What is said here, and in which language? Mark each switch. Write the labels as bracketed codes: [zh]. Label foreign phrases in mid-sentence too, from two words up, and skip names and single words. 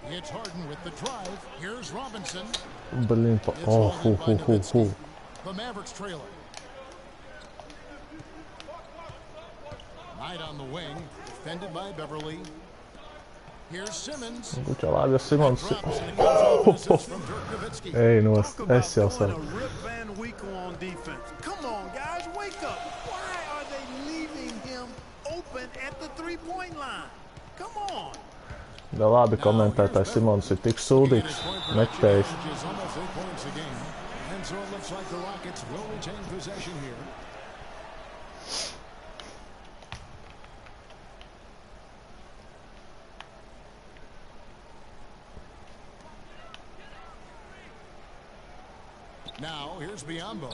[en] It's Harden with the drive. Here's Robinson. Blin, The Mavericks trailer. Knight on the wing, defended by Beverly. Here's Simmons. Good job, Simmons. [lv] Hey, no, es jau saku. [en] Rip Van Winkle on defense. Come on, guys, wake up. Why are they leaving him open at the three-point line? Come on. [lv] Da labi komentētājs Simons ir tik sūdīgs, metējis. [en] And so it looks like the Rockets will retain possession here. Now, here's Biyombo.